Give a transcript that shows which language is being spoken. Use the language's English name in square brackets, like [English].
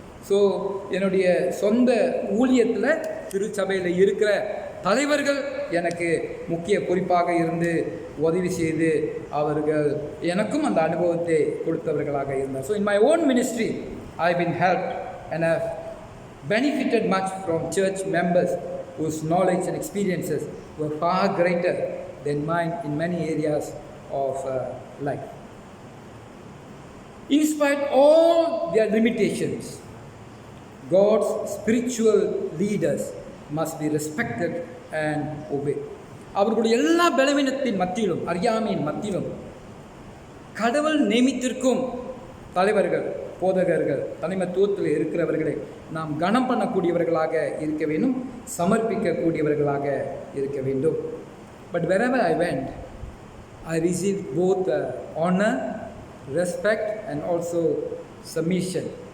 [Tamil] So என்னுடைய சொந்த ஊழியத்தில் திருச்சபையில் இருக்கிற தலைவர்கள் எனக்கு முக்கிய பொறுப்பாக இருந்து உதவி செய்து அவர்கள் எனக்கும் அந்த அனுபவத்தை கொடுத்தவர்களாக இருந்தார். [English] So in my own ministry I been helped and have benefited much from church members whose knowledge and experiences were far greater than mine in many areas of life. In spite of all their limitations, God's spiritual leaders must be respected and obeyed. [Tamil] அவர்களுடைய எல்லா பலவீனத்தின் மத்தியிலும், அறியாமையின் மத்தியிலும் கடவுள் நியமித்திருக்கும் தலைவர்கள் போதகர்கள் தலைமைத்துவத்தில் இருக்கிறவர்களை நாம் கனம் பண்ணக்கூடியவர்களாக இருக்க வேண்டும், சமர்ப்பிக்கக்கூடியவர்களாக இருக்க வேண்டும். [English] But wherever I went, I received both honor, respect and also submission.